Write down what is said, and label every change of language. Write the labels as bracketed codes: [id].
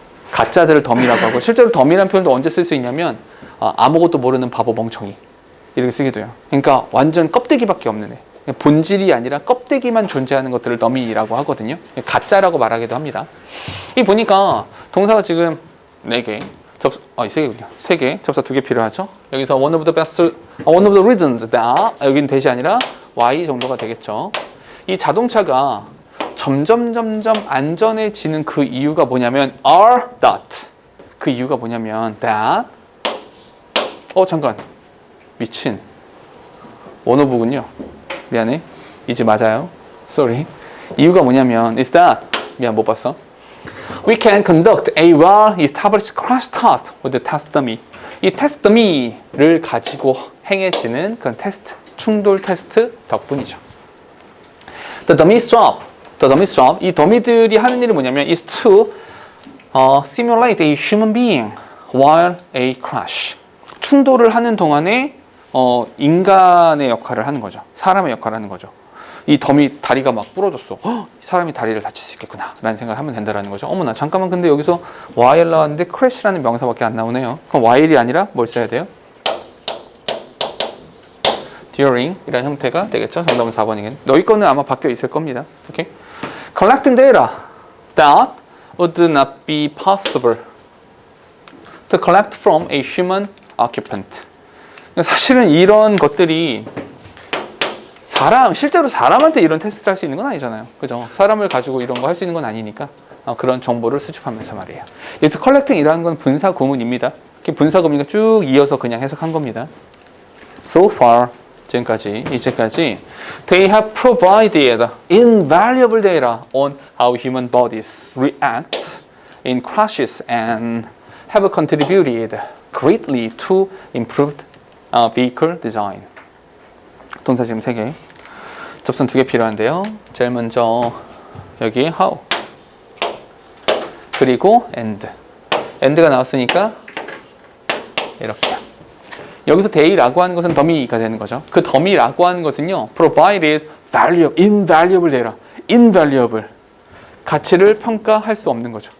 [ko] 가짜들을 덤이라고 하고, 실제로 덤이라는 표현도 언제 쓸 수 있냐면 아무것도 모르는 바보 멍청이 이렇게 쓰기도 해요. 그러니까 완전 껍데기밖에 없는 애, 본질이 아니라 껍데기만 존재하는 것들을 더미라고 하거든요. 가짜라고 말하기도 합니다. 이 보니까 동사가 지금 4개, 3개군요. 3개, 접사 2개 필요하죠. 여기서 [en] one of the reasons that, [ko] 여기는 that이 아니라 why 정도가 되겠죠. 이 자동차가 점점 안전해지는 그 이유가 뭐냐면 [en] are that. [ko] 그 이유가 뭐냐면 that. 잠깐. 미친. 원어부군요. 미안해. 이제 맞아요. [en] Sorry. [ko] 이유가 뭐냐면 [en] is that. [ko] 미안, 못 봤어. [en] We can conduct a well-established crash test with the test dummy. [ko] 이 테스트 더미를 가지고 행해지는 그런 테스트, 충돌 테스트 덕분이죠. [en] The dummy's job. [ko] 이 더미들이 하는 일이 뭐냐면 [en] is to simulate a human being while a crash. [ko] 충돌을 하는 동안에 인간의 역할을 하는 거죠. 사람의 역할을 하는 거죠. 이 더미 다리가 막 부러졌어. 사람이 다리를 다칠 수 있겠구나 라는 생각을 하면 된다는 거죠. 어머나, 잠깐만, 근데 여기서 while 나왔는데 crash라는 명사밖에 안 나오네요. 그럼 while이 아니라 뭘 써야 돼요? during 이라는 형태가 되겠죠. 정답은 4번이겠네. 너희 거는 아마 바뀌어 있을 겁니다. 오케이? [en] Collecting data that would not be possible to collect from a human occupant. [ko] 사실은 이런 것들이 실제로 사람한테 이런 테스트를 할 수 있는 건 아니잖아요. 그죠? 사람을 가지고 이런 거 할 수 있는 건 아니니까 그런 정보를 수집하면서 말이에요. 여기서 collecting이라는 건 분사 구문입니다. 분사 구문이니까 쭉 이어서 그냥 해석한 겁니다. [en] So far, [ko] 이제까지 [en] they have provided invaluable data on how human bodies react in crashes and have contributed greatly to improved vehicle design. [ko] 동사 지금 3개. 접선 2개 필요한데요. 제일 먼저 여기 how 그리고 and가 나왔으니까 이렇게요. 여기서 they라고 하는 것은 더미가 되는 거죠. 그 더미라고 하는 것은요, [en] provided invaluable data, [ko] invaluable 가치를 평가할 수 없는 거죠.